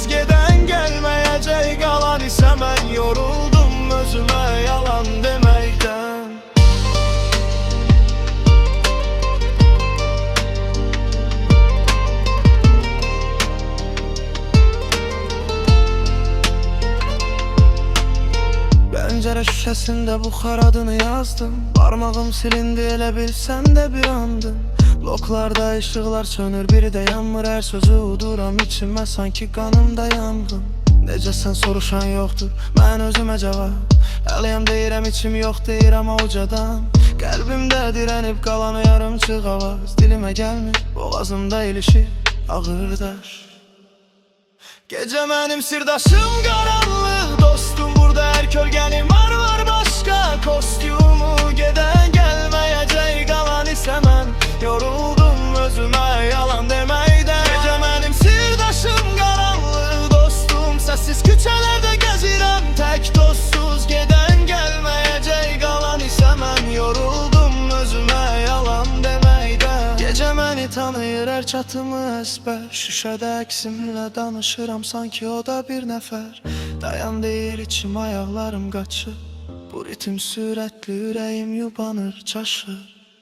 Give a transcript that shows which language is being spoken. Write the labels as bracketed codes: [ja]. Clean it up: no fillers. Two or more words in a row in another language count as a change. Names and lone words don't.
[tr] Geden gelmeyecek, kalan ise ben yoruldum özüme yalan demekten. [az] Pencere şüşesinde buxar adını yazdım. Parmağım silindi, elə bilsən də bir andım. Bloklarda ışıqlar sönür, biri də yanmır. Hər sözü uduram içimə, sanki qanımda yanğın. Necəsən soruşan yoxdur, mən özümə cavab. Əliyəm deyirəm, içim yox deyirəm ucadan. Qəlbimdə direnip qalan o yarımçıq avaz dilimə gəlmir, boğazımda ilişir ağır daş. [tr] Gece benim sırdaşım karanlık dostum, burada her kölgenin var başka kostümü. Geden gelmeyecek, kalan ise ben yoruldum özüme yalan demeyden. Gece benim sırdaşım karanlık dostum, sessiz küçelerde gezirem tek tozsuz. Geden gelmeyecek, kalan ise ben yoruldum özüme yalan demeyden. Gece beni tanıyır her çatımı ezber. [az] Şüşədə əksimlə danışıram, sanki o da bir nəfər. Dayan deyir içim, ayaqlarım qaçır. Bu ritim sürətli, ürəyim yubanır, çaşır.